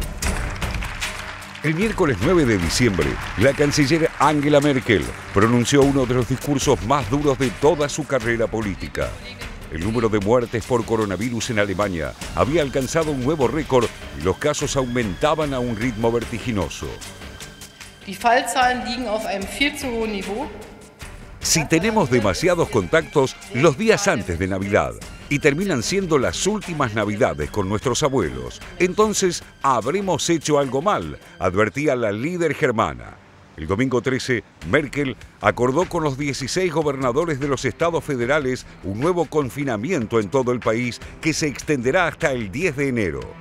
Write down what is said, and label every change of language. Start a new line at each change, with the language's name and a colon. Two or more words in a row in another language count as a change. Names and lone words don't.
Spanish: El miércoles 9 de diciembre, la canciller Angela Merkel pronunció uno de los discursos más duros de toda su carrera política. El número de muertes por coronavirus en Alemania había alcanzado un nuevo récord y los casos aumentaban a un ritmo vertiginoso.
German: Die Fallzahlen liegen auf einem viel zu hohen Niveau.
Spanish: Si tenemos demasiados contactos los días antes de Navidad y terminan siendo las últimas Navidades con nuestros abuelos, entonces habremos hecho algo mal, advertía la líder germana. El domingo 13, Merkel acordó con los 16 gobernadores de los estados federales un nuevo confinamiento en todo el país que se extenderá hasta el 10 de enero.